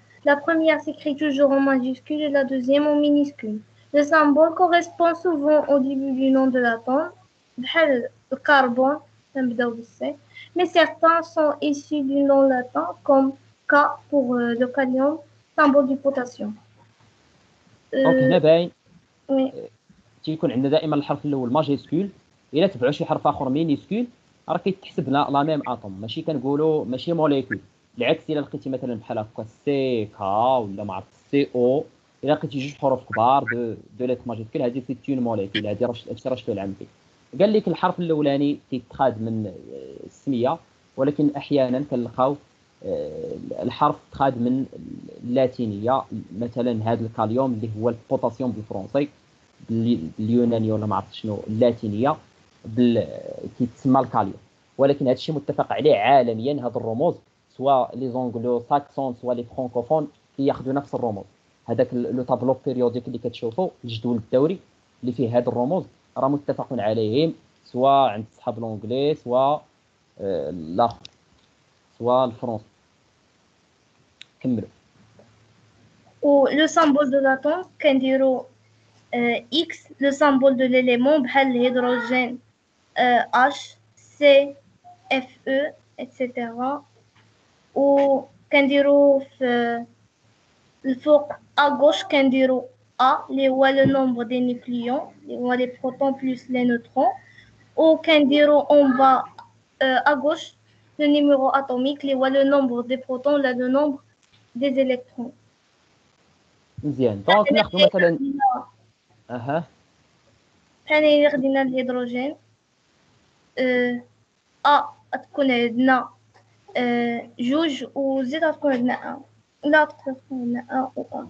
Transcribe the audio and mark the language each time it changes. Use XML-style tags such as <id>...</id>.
<fr>La première s'écrit toujours en majuscule et la deuxième en minuscule. Le symbole correspond souvent au début du nom de l'atome, بحال le carbone, mais certains sont issus du nom latin comme K pour le kalium, symbole du potassium.</fr> <ar>دونك هنا باين</ar> <fr>Oui.</fr> <ar>تيكون عندنا دائما الحرف الاول ماجيسكول، الا تبعوا شي حرف اخر مينيسكول راه كيتحسب لا ميم اتوم، ماشي كنقولوا ماشي موليكول. العكس الا لقيتي مثلا بحال هكا سي كا ولا ما عرفت سي او، الا لقيتي جوج حروف كبار دو ليت ماجيسكول هذه سي اون موليكول. هذه راه شفتوا العام فيه قال لك الحرف الاولاني كيتخاد من السميه، ولكن احيانا كنلقاو الحرف تخاد من اللاتينيه. مثلا هذا الكاليوم اللي هو البوتاسيوم بالفرنسي، باليونانيه ولا ما عرفت شنو اللاتينيه كيتسمى الكاليوم. ولكن هذا الشيء متفق عليه عالميا. هذا الرموز سواء لي زونغلو ساكسون سواء لي فرانكوفون كياخذوا نفس الرموز. هذاك لو طابلو بيريوديك اللي كتشوفوا الجدول الدوري اللي فيه هاد الرموز راه متفق عليهم، سواء عند صحاب لونجلي سواء الاخر سواء الفرنسي. كملوا.</ar> <fr>Ou le symbole de l'atome,</fr> <ar>كنديرو</ar> <fr>X, le symbole de l'élément</fr> <ar>بحال الهيدروجين</ar> <fr>H, C, Fe, etc.</fr> <ar>و كنديرو في الفوق</ar> <fr>à gauche</fr> <ar>كنديرو A اللي هو</ar> <fr>le nombre des nucléons</fr> <ar>اللي هو</ar> <fr>les protons plus les neutrons.</fr> <ar>و كنديرو</ar> <fr>en bas à gauche le numéro atomique</fr> <ar>اللي هو</ar> <fr>le nombre des protons</fr> <ar>ولا</ar> <fr>le nombre des électrons.</fr> <ar>مزيان. دونك ناخذ مثلا بحال إلا خدينا الهيدروجين A تكون عندنا جوج وزيد غتكون عندنا ولا تقدر تكون عندنا و</ar>